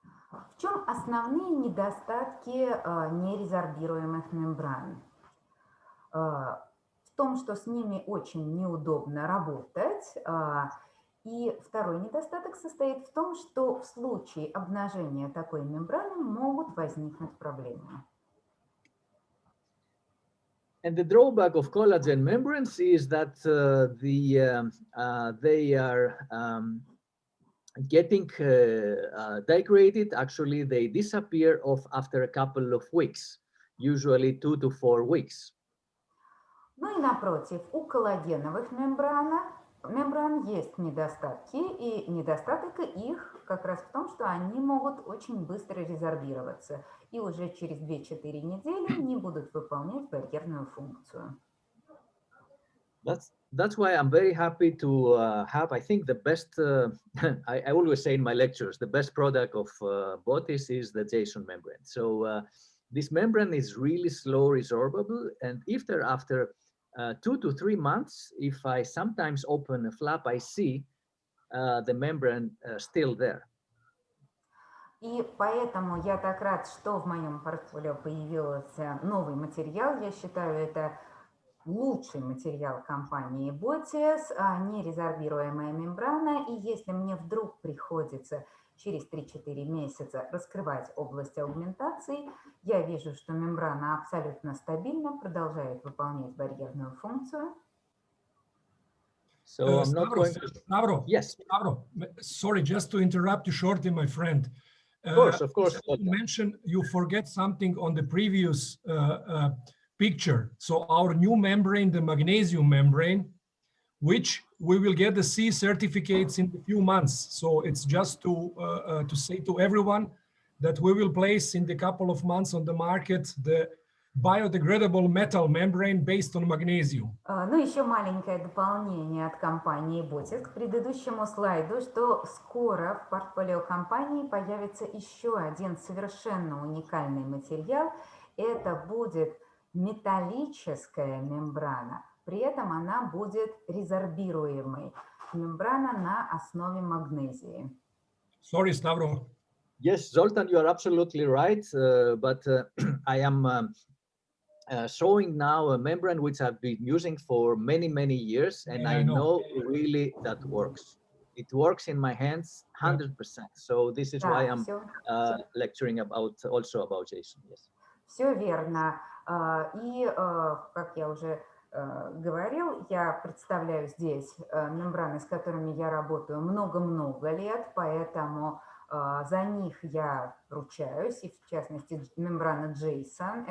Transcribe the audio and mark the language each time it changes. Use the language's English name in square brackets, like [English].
[Russian] В чем основные недостатки нерезорбируемых мембран? В том, что с ними очень неудобно работать. И второй недостаток состоит в том, что в случае обнажения такой мембраны могут возникнуть проблемы. [English] And the drawback of collagen membranes is that they are getting degraded. Actually, they disappear after a couple of weeks, usually 2 to 4 weeks. [Russian] Ну и напротив, у коллагеновых мембран есть недостатки, и недостаток их как раз в том, что они могут очень быстро резорбироваться, и уже через 2-4 недели не будут выполнять барьерную функцию. [English] That's why I'm very happy to have, I think, the best, I always say in my lectures, the best product of Botis is the Jason membrane. So this membrane is really slow resorbable, and after 2 to 3 months, if I sometimes open a flap, I see the membrane still there. [Russian] И поэтому я так рад, что в моем портфолио появился новый материал. Я считаю, это лучший материал компании Botis, нерезорбируемая мембрана. И если мне вдруг приходится через 3-4 месяца раскрывать область аугментации, я вижу, что мембрана абсолютно стабильно продолжает выполнять барьерную функцию. [English] So I'm not going to... Stavro, yes. Stavro, sorry, just to interrupt you shortly, my friend. Of course. You mentioned you forget something on the previous picture. So our new membrane, the magnesium membrane, which we will get the C certificates in a few months. So it's just to say to everyone that we will place in the couple of months on the market the biodegradable metal membrane based on magnesium. [Russian] Ну, еще маленькое дополнение от компании Botis к предыдущему слайду, что скоро в портфолио компании появится еще один совершенно уникальный материал. Это будет металлическая мембрана. При этом она будет резорбируемой. Мембрана на основе магнезии. [English] Sorry, Stavro. Yes, Zoltan, you are absolutely right. But I am showing now a membrane which I've been using for many, many years, and I know really that works. It works in my hands 100%. So this is why I'm lecturing also about Jason. Yes. [Russian] Все верно. И, как я уже говорил, я представляю здесь мембраны, с которыми я работаю много-много лет, поэтому за них я ручаюсь, и в частности мембрана Jason.